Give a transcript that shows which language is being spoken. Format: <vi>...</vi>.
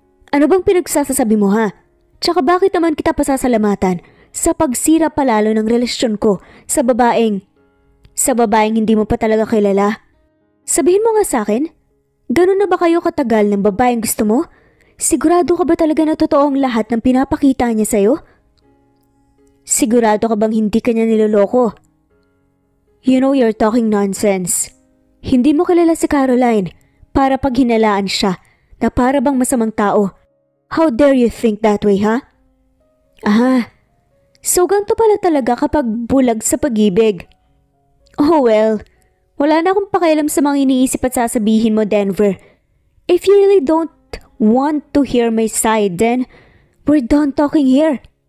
<tl>Ano bang pinagsasasabi mo ha? Tsaka bakit naman kita pasasalamatan sa pagsira palalo ng relasyon ko sa babaeng hindi mo pa talaga kilala? Sabihin mo nga sa akin, ganun na ba kayo katagal ng babaeng gusto mo? Sigurado ka ba talaga na totoo ang lahat ng pinapakita niya sa'yo? Sigurado ka bang hindi ka niya niloloko?</tl> <en>You know you're talking nonsense.</en> <tl>Hindi mo kilala si Caroline para paghinalaan siya na para bang masamang tao.</tl> <en>How dare you think that way, ha?</en> <tl>So ganito pala talaga kapag bulag sa pag-ibig.</tl> <en>Oh well,</en> <tl>wala na akong pakialam sa mga iniisip at sasabihin mo, Denver.</tl> <en>If you really don't want to hear my side, then we're done talking here.</en>